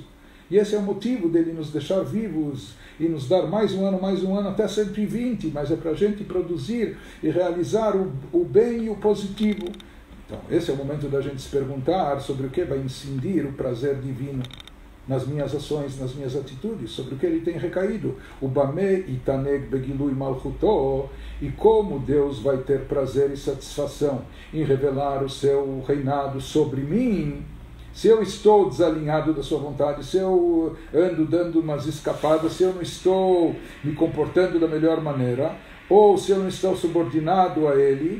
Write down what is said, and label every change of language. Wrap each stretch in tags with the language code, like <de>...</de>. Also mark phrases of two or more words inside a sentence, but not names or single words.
<pt>E esse é o motivo dele nos deixar vivos e nos dar mais um ano, até 120, mas é para a gente produzir e realizar o bem e o positivo. Então, esse é o momento da gente se perguntar sobre o que vai incidir o prazer divino nas minhas ações, nas minhas atitudes, sobre o que ele tem recaído.</pt> <he>ובמה יתענג בגילוי מלכותו,</he> <pt>e como Deus vai ter prazer e satisfação em revelar o seu reinado sobre mim, se eu estou desalinhado da sua vontade, se eu ando dando umas escapadas, se eu não estou me comportando da melhor maneira, ou se eu não estou subordinado a ele.</pt>